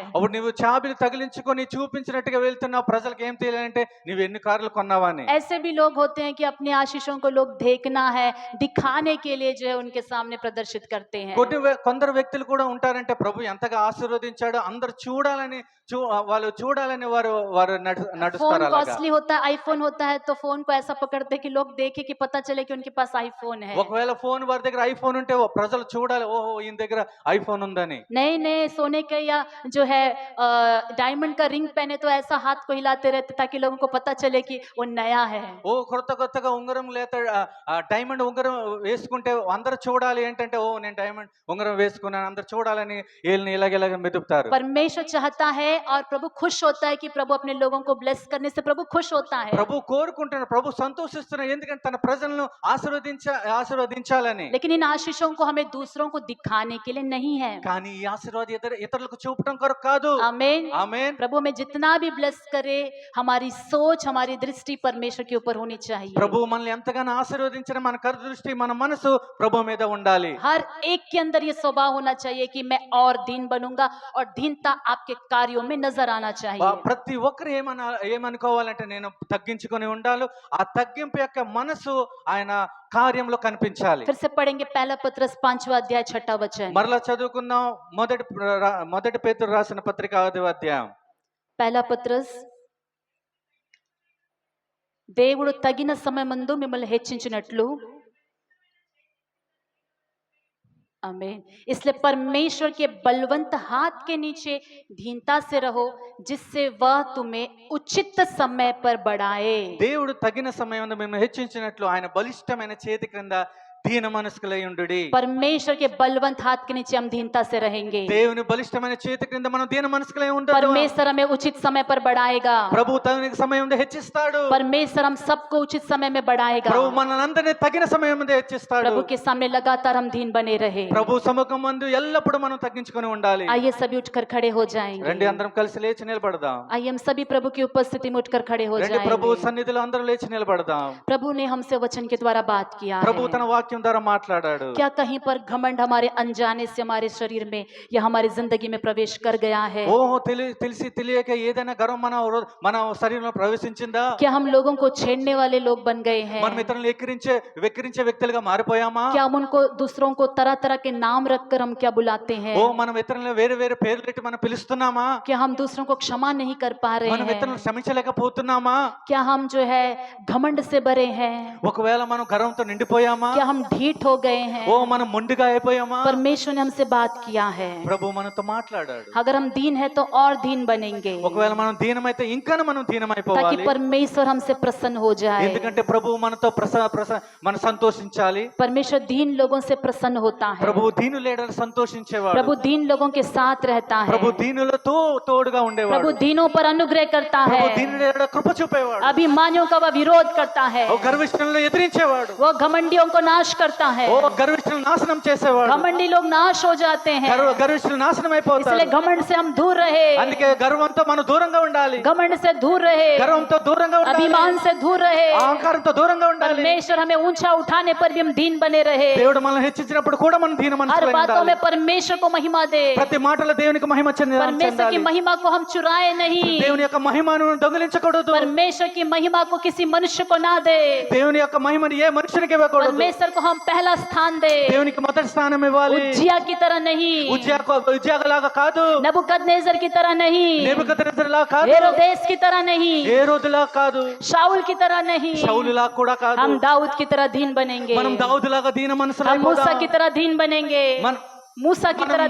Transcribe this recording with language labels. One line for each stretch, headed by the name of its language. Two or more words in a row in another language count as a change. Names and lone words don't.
Telugu: అప్పుడు నువ్వు చాబీలు తగిలించుకొని చూపించినట్టుగా వెళ్తున్నావు, ప్రజలకు ఏం తెలియాలంటే నువ్వు ఎన్ని కార్లు కొన్నావా అని.
Hindi: ऐसे भी लोग होते हैं कि अपनी आशीषों को लोग देखना है दिखाने के लिए जो है उनके सामने प्रदर्शित करते हैं।
Telugu: కొందరు వ్యక్తులు కూడా ఉంటారంటే ప్రభు ఎంతగా ఆశీర్వదించాడో అందరు చూడాలని వాళ్ళు చూడాలని వారు
Hindi: फोन
Telugu: నడుస్తారు. అలాగా
Hindi: कॉस्टली होता है, आईफोन होता है तो फोन को ऐसा पकड़ते हैं कि लोग देखे कि पता चले कि उनके पास आईफोन है।
Telugu: ఒకవేళ ఫోన్ వారి దగ్గర ఐఫోన్ ఉంటే ప్రజలు చూడాలి, ఓహో ఈయన దగ్గర ఐఫోన్ ఉందని.
Hindi: नए नए सोने के या जो है डायमंड का रिंग पहने तो ऐसा हाथ को हिलाते रहते ताकि लोगों को पता चले कि वो नया है।
Telugu: ఓ కొత్తగా ఉంగరం లేదా డైమండ్ ఉంగరం వేసుకుంటే అందరు చూడాలి ఏంటంటే ఓ నేను డైమండ్ ఉంగరం వేసుకున్నాను అందరు చూడాలని వీళ్ళని ఇలాగ మెదుపుతారు.
Hindi: परमेश्वर चाहता है और प्रभु खुश होता है कि प्रभु अपने लोगों को ब्लेस करने से प्रभु खुश होता है।
Telugu: ప్రభు కోరుకుంటున్నాడు, ప్రభు సంతోషిస్తున్నాడు, ఎందుకంటే తన ప్రజలను ఆశీర్వదించాలని.
Hindi: लेकिन इन आशीषों को हमें दूसरों को दिखाने के लिए नहीं है।
Telugu: కానీ ఈ ఆశీర్వాదం ఇతరులకు చూపటం కొరకు కాదు.
Hindi: आमीन।
Telugu: ఆమేన్.
Hindi: प्रभु हमें जितना भी ब्लेस करे हमारी सोच हमारी दृष्टि परमेश्वर के ऊपर होनी चाहिए।
Telugu: ప్రభు మనల్ని ఎంతగానో ఆశీర్వదించిన మన దృష్టి మన మనసు ప్రభు మీద ఉండాలి.
Hindi: हर एक के अंदर ये स्वभाव होना चाहिए कि मैं और दीन बनूंगा और दीनता आपके कार्यों में नजर आना चाहिए।
Telugu: ప్రతి ఒక్కరు ఏమనుకోవాలంటే నేను తగ్గించుకొని ఉండాలి. ఆ తగ్గింపు యొక్క మనసు ఆయన కార్యంలో కనిపించాలి.
Hindi: फिर से पढ़ेंगे पहला पत्रस 5वां अध्याय 6वां वचन।
Telugu: మరలా చదువుకుందాం మొదటి పేతురు రాసిన పత్రిక 5వ అధ్యాయం. पहला पत्रस దేవుడు తగిన సమయమందు మిమ్మల్ని హెచ్చించినట్లు आमीन।
Hindi: इसलिए परमेश्वर के बलवंत हाथ के नीचे दीनता से रहो जिससे वह तुम्हें उचित समय पर बढ़ाए।
Telugu: దేవుడు తగిన సమయంలో మిమ్మల్ని హెచ్చించినట్లు ఆయన బలిష్టమైన చేతి క్రింద దీన మనస్కులై ఉండుడి.
Hindi: परमेश्वर के बलवंत हाथ के नीचे हम दीनता से रहेंगे।
Telugu: దేవుని బలిష్టమైన చేతి క్రింద మనం దీన మనస్కులై ఉంటాము.
Hindi: परमेश्वर हमें उचित समय पर बढ़ाएगा।
Telugu: ప్రభు తగిన సమయంలో హెచ్చిస్తాడు.
Hindi: परमेश्वर हम सबको उचित समय में बढ़ाएगा।
Telugu: ప్రభు మనందరినీ తగిన సమయంలో హెచ్చిస్తాడు.
Hindi: प्रभु के सामने लगातार हम दीन बने रहे।
Telugu: ప్రభు సముఖం నందు ఎల్లప్పుడూ మనం తగ్గించుకొని ఉండాలి.
Hindi: आइए सभी उठकर खड़े हो जाएंगे।
Telugu: రండి అందరం కలిసి లేచి నిలబడదాం.
Hindi: आइए हम सभी प्रभु की उपस्थिति में उठकर खड़े हो
Telugu: రండి ప్రభు
Hindi: जाएंगे।
Telugu: సన్నిధిలో అందరం లేచి నిలబడదాం.
Hindi: प्रभु ने हमसे वचन के द्वारा बात किया
Telugu: ప్రభు
Hindi: है।
Telugu: తన వాక్యం ద్వారా మాట్లాడాడు.
Hindi: क्या कहीं पर घमंड हमारे अनजाने से हमारे शरीर में या हमारी जिंदगी में प्रवेश कर गया है?
Telugu: ఓహో తెలిసి తెలియక ఏదైనా గర్వం మన శరీరంలో ప్రవేశించిందా?
Hindi: क्या हम लोगों को छेड़ने वाले लोग बन गए हैं?
Telugu: మనం ఇతరులను వెక్కిరించే వ్యక్తులుగా మారిపోయామా?
Hindi: क्या हम उनको दूसरों को तरह तरह के नाम रखकर हम क्या बुलाते हैं?
Telugu: ఓ మనం ఇతరులను వేరే వేరే పేర్లు పెట్టి మనం పిలుస్తున్నామా?
Hindi: क्या हम दूसरों को क्षमा नहीं कर पा रहे
Telugu: మనం
Hindi: हैं?
Telugu: ఇతరులను క్షమించలేకపోతున్నామా?
Hindi: क्या हम जो है घमंड से भरे हैं?
Telugu: ఒకవేళ మనం గర్వంతో నిండిపోయామా?
Hindi: क्या हम ढीठ हो गए हैं?
Telugu: ఓ మనం మొండిగా అయిపోయామా?
Hindi: परमेश्वर ने हमसे बात किया है।
Telugu: ప్రభు మనతో మాట్లాడాడు.
Hindi: अगर हम दीन है तो और दीन बनेंगे
Telugu: ఒకవేళ మనం దీనమైతే ఇంకా మనం
Hindi: ताकि
Telugu: దీనమైపోవాలి.
Hindi: परमेश्वर हमसे प्रसन्न हो जाए।
Telugu: ఎందుకంటే ప్రభు మనతో మనం సంతోషించాలి.
Hindi: परमेश्वर दीन लोगों से प्रसन्न होता है।
Telugu: ప్రభు దీనులేడని సంతోషించేవాడు.
Hindi: प्रभु दीन लोगों के साथ रहता है।
Telugu: ప్రభు దీనులతో తోడుగా ఉండేవాడు.
Hindi: प्रभु दीनों पर अनुग्रह करता है।
Telugu: ప్రభు దీనులేడ కృప చూపేవాడు.
Hindi: अभिमानियों का वह विरोध करता है।
Telugu: ఓ గర్విష్ఠులను ఎదిరించేవాడు.
Hindi: वो घमंडियों को नाश करता है।
Telugu: ఓ గర్విష్ఠులను నాశనం చేసేవాడు.
Hindi: घमंडी लोग नाश हो जाते हैं।
Telugu: గర్విష్ఠులు నాశనం అయిపోతారు.
Hindi: इसलिए घमंड से हम दूर रहे।
Telugu: అందుకే గర్వంతో మనం దూరంగా ఉండాలి.
Hindi: घमंड से दूर रहे।
Telugu: గర్వంతో దూరంగా ఉండాలి.
Hindi: अभिमान से दूर रहे।
Telugu: అహంకారంతో దూరంగా ఉండాలి.
Hindi: परमेश्वर हमें ऊंचा उठाने पर भी हम दीन बने रहे।
Telugu: దేవుడు మనల్ని హెచ్చించినప్పుడు కూడా మనం దీన
Hindi: हर
Telugu: మనసులో
Hindi: बातों
Telugu: ఉండాలి.
Hindi: में परमेश्वर को महिमा दे।
Telugu: ప్రతి మాటలో దేవునికి మహిమ
Hindi: परमेश्वर की
Telugu: చెందాలి.
Hindi: महिमा को हम चुराए नहीं।
Telugu: దేవుని యొక్క మహిమను దొంగిలించకూడదు.
Hindi: परमेश्वर की महिमा को किसी मनुष्य को ना दे।
Telugu: దేవుని యొక్క మహిమను ఏ మనుషునికి ఇవ్వకూడదు.
Hindi: परमेश्वर को हम पहला स्थान दे।
Telugu: దేవునికి మొదటి స్థానం ఇవ్వాలి.
Hindi: उज्जिया की तरह नहीं।
Telugu: ఉజ్జాగలాగా కాదు.
Hindi: नबूकदनेस्सर की तरह नहीं।
Telugu: నెబుకద్నెజరులా కాదు.
Hindi: हेरोदेस की तरह नहीं।
Telugu: హేరోదులా కాదు.
Hindi: शाऊल की तरह नहीं।
Telugu: షౌలులా కూడా కాదు.
Hindi: हम दाऊद की तरह दीन बनेंगे।
Telugu: మనం దావీదులాగా దీన మనసులో
Hindi: हम मूसा
Telugu: అయిపోదాం.
Hindi: की तरह दीन बनेंगे। मूसा की तरह